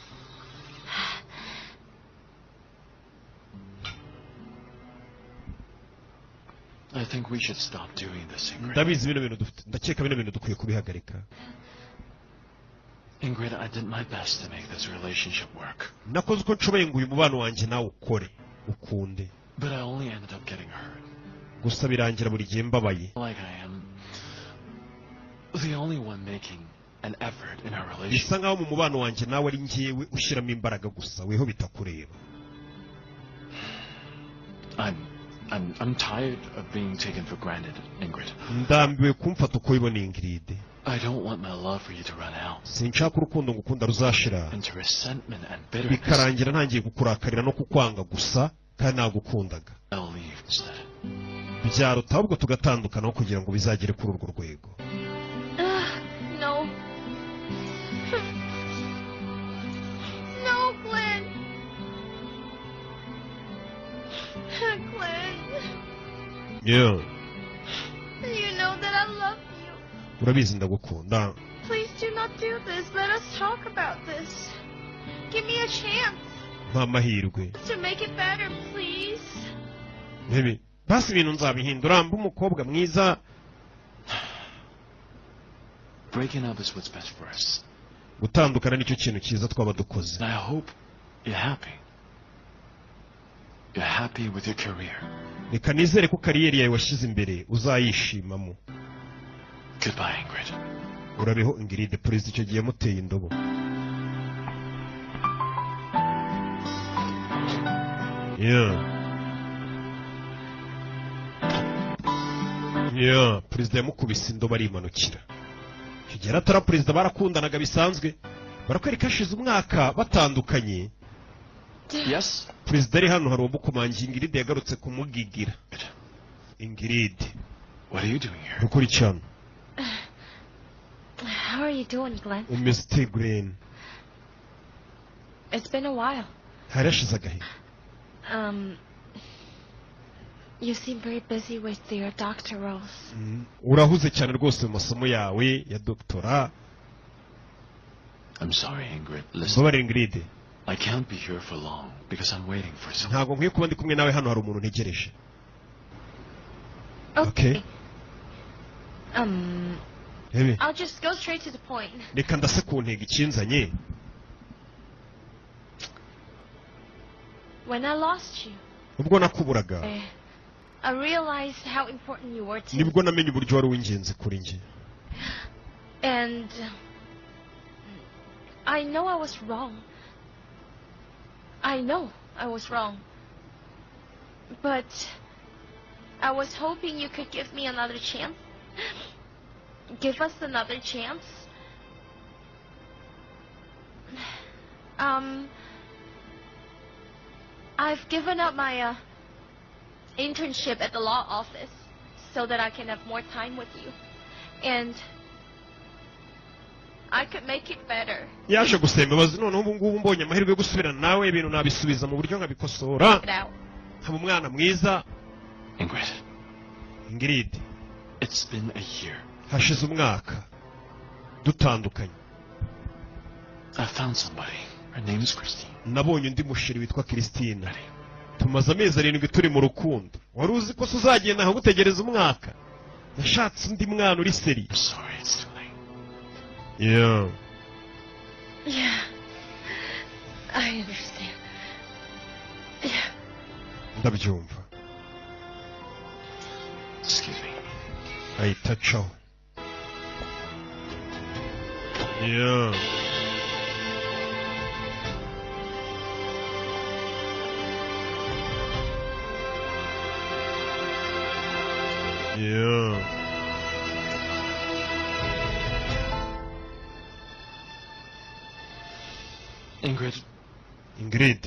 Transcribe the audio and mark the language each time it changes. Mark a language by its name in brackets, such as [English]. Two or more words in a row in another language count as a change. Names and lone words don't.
[English] I think we should stop doing this, Ingrid. [Kinyarwanda] Ndabizi bino bintu ndakeka bino bintu dukwiye kubihagarika. [English] Ingrid, I did my best to make this relationship work. [Kinyarwanda] Nakoze uko nshoboye ngo uyu mubano wanjye nawe ukore ukunde. [English] But I only ended up getting hurt. [Kinyarwanda] Gusa birangira buri gihe mbabaye. [English] Like I am the only one making an effort in our relationship. [Kinyarwanda] Bisa nkaho mu mubano wanjye nawe ari njyewe ushyiramo imbaraga gusa weho bitakureba. [English] I'm tired of being taken for granted, Ingrid. [Kinyarwanda] Ndambiwe kumfata uko ibona Ingrid. [English] I don't want my love for you to run out [Kinyarwanda] Sinshaka urukundo ngukunda ruzashira. [English] into resentment and bitterness. [Kinyarwanda] Bikarangira ntangiye kukurakarira no kukwanga gusa kandi nagukundaga. [English] I'll leave instead. [Kinyarwanda] Byaruta ahubwo tugatandukana kugira ngo bizagere kuri urwo rwego. [English] No. No, Glenn. Glenn. Yeah. [Kinyarwanda] urabizi ndagukunda. [English] Please do not do this. Let us talk about this. Give me a chance [Kinyarwanda] Mpa amahirwe. [English] to make it better, please. Baby, [Kinyarwanda] basi ibintu nzabihindura mba umukobwa mwiza. [English] Breaking up is what's best for us. [Kinyarwanda] Gutandukana nicyo kintu cyiza twaba dukoze. [English] And I hope you're happy. You're happy with your career. [Kinyarwanda] Reka nizere ko kariyeri yawe washyize imbere uzayishimamo. [English] Goodbye, Ingrid. [Kinyarwanda] Urabeho Ingrid, perezida icyo gihe yamuteye indobo. Perezida yamukubise indobo arimanukira. Icyo gihe atari perezida barakundanaga bisanzwe. Barakwereka hashize umwaka batandukanye. [English] Yes? [Kinyarwanda] Perezida ari hano hari uwamukomangiye Ingrid yagarutse kumugigira. Ingrid, [English] What are you doing here? [Kinyarwanda] ukuri cyane. [English] How are you doing, Glenn? Mr. Green. It's been a while. [Kinyarwanda] Hari hashize agahe. [English] You seem very busy with your doctorals. [Kinyarwanda] Urahuze cyane rwose mu masomo yawe ya doctora. [English] I'm sorry, Ingrid. Listen, [Kinyarwanda] Mbabarira Ingrid. [English] I can't be here for long because I'm waiting for someone. [Kinyarwanda] Ntabwo nkwiye kuba ndi kumwe nawe hano hari umuntu ntegereje. [English] Okay. [Kinyarwanda] Hebe, [English] I'll just go straight to the point. [Kinyarwanda] reka ndase ku ntego ikinzanye. [English] When I lost you, [Kinyarwanda] Ubwo nakuburaga, [English] I realized how important you were to me. [Kinyarwanda] nibwo namenye uburyo wari uw'ingenzi kuri njye. [English] And I know I was wrong. I know I was wrong. But I was hoping you could give me another chance. Give us another chance. I've given up my internship at the law office so that I can have more time with you. And I could make it better. [Kinyarwanda] Yaje gusaba imbabazi none ubu ngubu mbonye amahirwe yo gusubirana nawe ibintu nabisubiza mu buryo nkabikosora. [English] Get out. [Kinyarwanda] Nkaba umwana mwiza. Ingrid, Ingrid, [English] it's been a year. [Kinyarwanda] hashize umwaka dutandukanye. [English] I found somebody. Her name is Christine. [Kinyarwanda] Nabonye undi musheri witwa Christine. Tumaze amezi 7 turi mu rukundo. Wari uzi ko uzagenda aho gutegereza umwaka? Nashatse undi mwana uri seri. [English] I'm sorry, it's too late. Yeah. Yeah. I understand. Yeah. [Kinyarwanda] Ndabyumva. [English] Excuse me. [Kinyarwanda] Ahita acaho. [English] Yeah. Yeah. Ingrid.